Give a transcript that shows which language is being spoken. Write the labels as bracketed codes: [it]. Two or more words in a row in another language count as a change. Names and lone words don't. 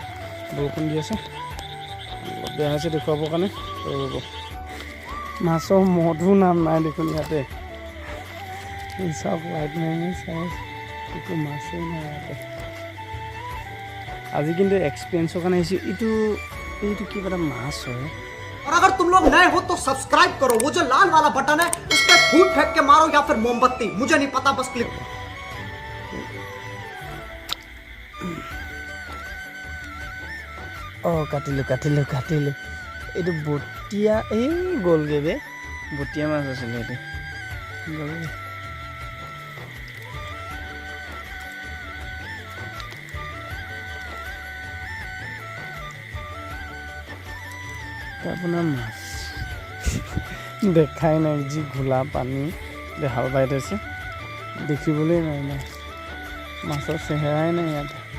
[as] বৰষুণ দি আছে, অলপ বেয়া হৈছে দেখুৱাবৰ কাৰণে। ৰ'ব, মাছৰ মধু নাম নাই দেখোন ইয়াতে। চাওক লাইট মাৰি চাই একো মাছেই নাই ইয়াতে। আজি কিন্তু এক্সপিৰিয়েঞ্চৰ কাৰণে আহিছোঁ। এইটো কিবা এটা মাছ হয়। [hi] और अगर तुम लोग नए हो तो सब्सक्राइब करो, वो जो लाल वाला बटन है उस पर फूट फेंक के मारो या फिर मोमबत्ती, मुझे नहीं पता, बस क्लिक। [as] কাটিলোঁ। এইটো বটীয়া, গ'লগৈ বে, বটীয়া মাছ আছিলে এইটো, গ'লগৈ। আপোনাৰ মাছ দেখাই নাই, যি ঘোলা পানী হাল বাই থৈছে, দেখিবলৈ নাই মাছ, মাছৰ চেহেৰাই নাই ইয়াত।